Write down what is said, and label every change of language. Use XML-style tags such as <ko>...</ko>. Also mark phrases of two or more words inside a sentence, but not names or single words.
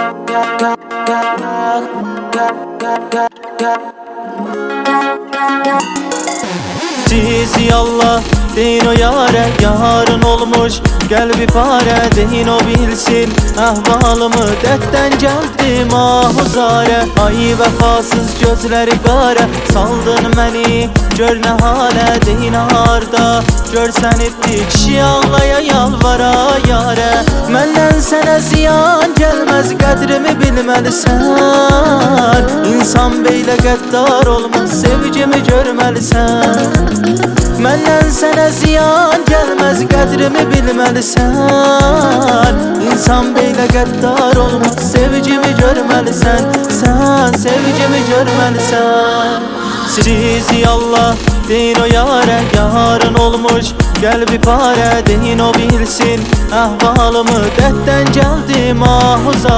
<tr>Cizi Allah deyin o yare, yarın olmuş gel bir pare. Deyin o bilsin ahvalımı, dertten geldim ahuzare.</tr> <az>Ay vefasız gözleri qara, saldın məni gör nə halə. Deyin harda görsən etdi kişi ağlaya yalvara yare. Məndən sənə ziyan gəlməz, qədrimi bilməlisən. İnsan beylə qəddar olmaz, sevgimi görməlisən. Məndən sənə ziyan gəlməz, qədrimi bilməlisən. İnsan beylə qəddar olmaz, sevgimi görməlisən. Sən sevgimi görməlisən.</az> <tr>Cizi Allah deyin o yare, yarın olmuş gel bir pare. Deyin o bilsin ahvalımı, dertten geldim ahuzar.</tr>